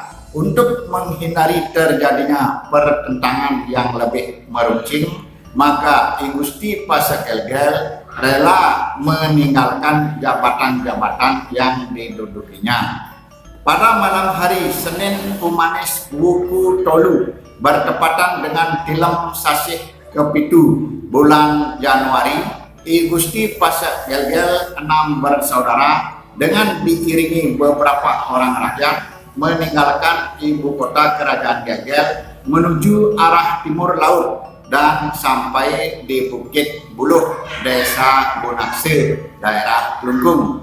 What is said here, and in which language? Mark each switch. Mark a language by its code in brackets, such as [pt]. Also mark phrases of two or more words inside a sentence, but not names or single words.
[id] Untuk menghindari terjadinya pertentangan yang lebih meruncing, maka I Gusti Pasak Gel-Gel rela meninggalkan jabatan-jabatan yang didudukinya. Pada malam hari Senin Umanis Wuku Tolu bertepatan dengan Tilem Sasih Kepitu bulan Januari, I Gusti Pasak Gel-Gel 6 bersaudara dengan diiringi beberapa orang rakyat meninggalkan ibu kota kerajaan Gel-Gel menuju arah timur laut dan sampai di Bukit Buluh, desa Bonakse, daerah Telungkung,